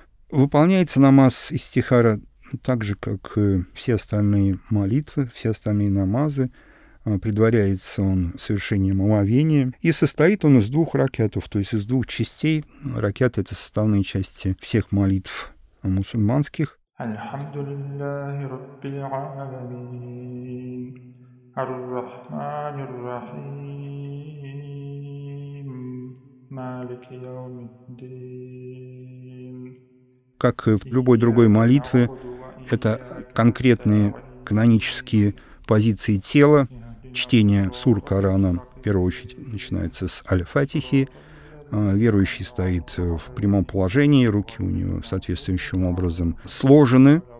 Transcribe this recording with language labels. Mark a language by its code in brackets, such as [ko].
[ru] Выполняется намаз истихара так же, как все остальные молитвы, все остальные намазы. Предваряется он совершением омовения. И состоит он из двух ракятов, то есть из двух частей. Ракяты — это составные части всех молитв мусульманских. [ar] الحمد لله رب العالمين الرحمن الرحيم مالك يوم الدين. [ru] Как в любой другой молитве, это конкретные канонические позиции тела, чтение сур Корана, в первую очередь начинается с Аль-Фатихи. Верующий стоит в прямом положении, руки у него соответствующим образом сложены.